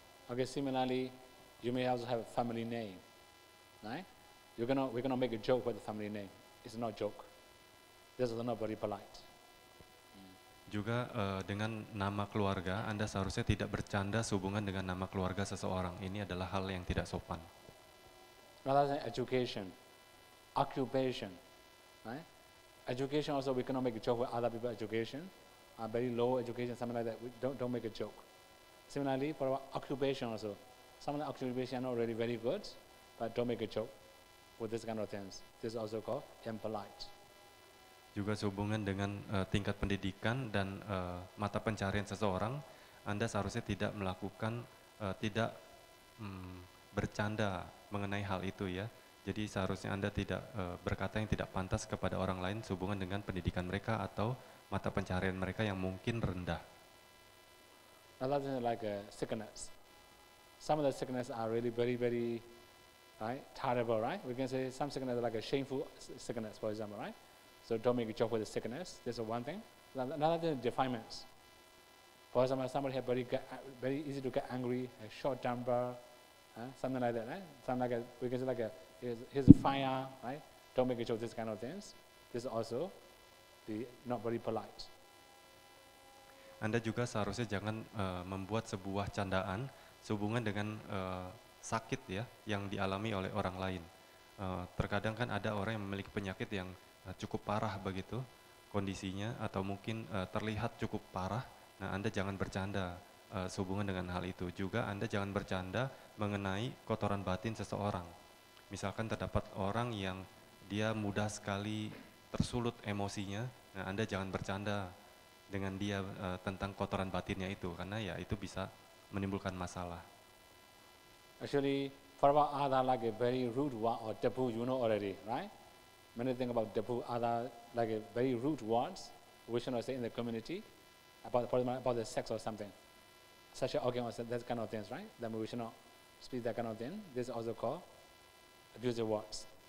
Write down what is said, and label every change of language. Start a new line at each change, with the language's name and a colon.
English: Okay, similarly, you may also have a family name, right? We cannot make a joke with the family name. It's not joke. This is not very polite.
Indonesian: Juga dengan nama keluarga, Anda seharusnya tidak bercanda sehubungan dengan nama keluarga seseorang. Ini adalah hal yang tidak sopan.
English: Another thing, education, occupation, right? Education also we cannot make a joke with other people's education. Very low education, something like that. We don't make a joke. Similarly, for our occupation also, some of the occupation are not really very good, but don't make a joke with this kind of things. This is also called impolite.
Indonesian: Juga sehubungan dengan tingkat pendidikan dan mata pencarian seseorang, Anda seharusnya tidak melakukan, tidak bercanda mengenai hal itu ya. Jadi seharusnya Anda tidak berkata yang tidak pantas kepada orang lain sehubungan dengan pendidikan mereka atau mata pencarian mereka yang mungkin rendah.
English: Another thing like sickness. some of the sickness are really very, very, right, terrible, right? We can say some sickness like a shameful sickness, for example, right? So don't make a joke with the sickness. This is one thing. Another thing is defilements. For example, somebody have very easy to get angry, a short temper, something like that, right? Something like we can say like here's a fire, right? Don't make a joke, this kind of things. This is also not very polite.
Indonesian: Anda juga seharusnya jangan membuat sebuah candaan sehubungan dengan sakit ya yang dialami oleh orang lain. Terkadang kan ada orang yang memiliki penyakit yang cukup parah begitu kondisinya atau mungkin terlihat cukup parah. Nah, Anda jangan bercanda sehubungan dengan hal itu. Juga Anda jangan bercanda mengenai kotoran batin seseorang. Misalkan terdapat orang yang dia mudah sekali tersulut emosinya, nah Anda jangan bercanda dengan dia tentang kotoran batinnya itu, karena ya itu bisa menimbulkan masalah.
English: Actually, for about other like a very rude one or taboo, you know already, right? Many think about taboo, other like a very rude words, we should not say in the community, for example, about the sex or something, such an organ or that kind of things, right? Then we should not speak that kind of thing. This is also called abusive words.